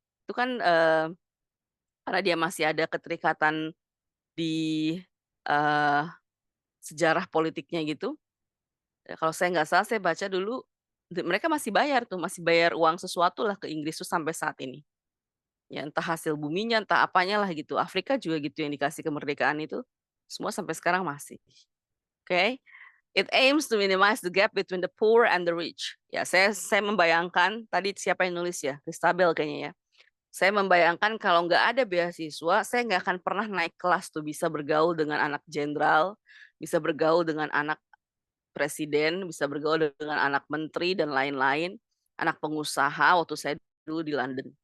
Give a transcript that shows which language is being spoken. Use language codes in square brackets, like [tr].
[id] Itu kan karena dia masih ada keterikatan di eh, sejarah politiknya gitu. Ya, kalau saya nggak salah, saya baca dulu mereka masih bayar tuh, masih bayar uang sesuatu lah ke Inggris tuh sampai saat ini. Ya entah hasil buminya, entah apanya lah gitu. Afrika juga gitu yang dikasih kemerdekaan itu, semua sampai sekarang masih. Oke. [en] It aims to minimize the gap between the poor and the rich. [id] Ya, saya membayangkan tadi siapa yang nulis ya, Christabel kayaknya ya. Saya membayangkan kalau nggak ada beasiswa, saya nggak akan pernah naik kelas tuh bisa bergaul dengan anak jenderal, bisa bergaul dengan anak presiden, bisa bergaul dengan anak menteri dan lain-lain, anak pengusaha waktu saya dulu di London.